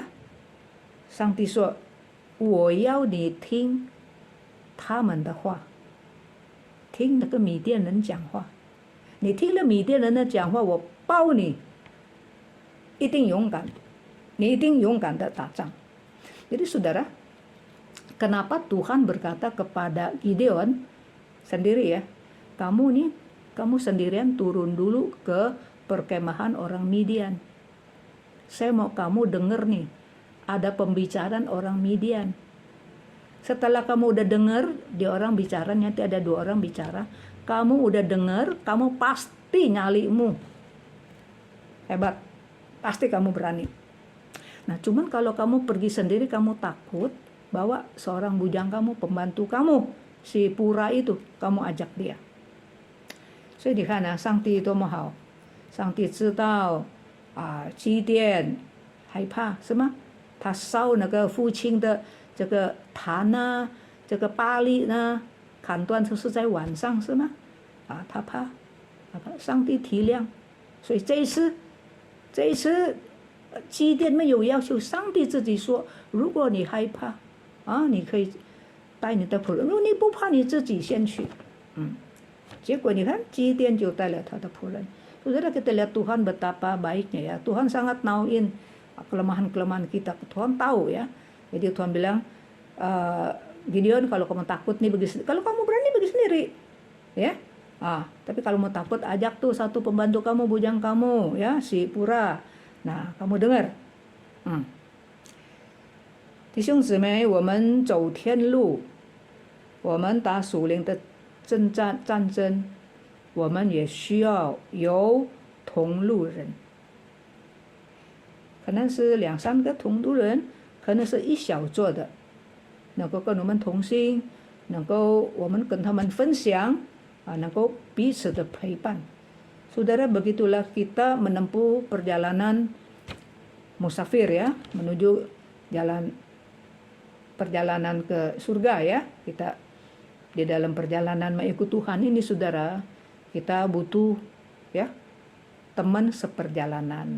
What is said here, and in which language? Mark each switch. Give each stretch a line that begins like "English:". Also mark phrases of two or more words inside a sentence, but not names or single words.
Chinese: 上帝说，我要你听他们的话，听那个米甸人讲话。你听了米甸人的讲话，我保你一定勇敢，你一定勇敢的打仗。
Indonesian: Jadi saudara, kenapa Tuhan berkata kepada Gideon sendiri ya, kamu sendirian turun dulu ke perkemahan orang Midian. Saya mau kamu dengar nih, ada pembicaraan orang Midian. Setelah kamu udah dengar, dia orang bicara, nanti ada 2 orang bicara, kamu udah dengar, kamu pasti nyalimu. Hebat, pasti kamu berani. Nah, cuman kalau kamu pergi sendiri, kamu takut bahwa seorang bujang kamu, pembantu kamu, si Pura itu, kamu ajak dia.
Chinese: 所以你看啊，上帝多么好，上帝知道基甸害怕是吗？他烧那个父亲的这个坛啊，这个巴力呢，砍断就是在晚上是吗？他怕，上帝体谅，所以这一次基甸没有要求，上帝自己说，如果你害怕你可以带你的仆人，如果你不怕，你自己先去。结果你看基甸就带了他的仆人。
Indonesian: Saudara, kita lihat Tuhan betapa baiknya ya. Tuhan sangat nauin kelemahan-kelemahan kita. Tuhan tahu ya. Jadi Tuhan bilang, Gideon, kalau kamu takut nih begini, kalau kamu berani pergi sendiri, ya. Tapi kalau mau takut, ajak tuh satu pembantu kamu, bujang kamu, ya, si Pura. Nah, kamu dengar.
Chinese: 弟兄姊妹，我们走天路，我们打属灵的战争，我们也需要有同路人。可能是2、3个同路人，可能是一小撮的，能够跟我们同行，能够我们跟他们分享，能够彼此的陪伴。
Indonesian: Saudara, begitulah kita menempuh perjalanan musafir ya, menuju perjalanan ke surga ya. Kita di dalam perjalanan mengikut Tuhan ini, saudara, kita butuh ya teman seperjalanan.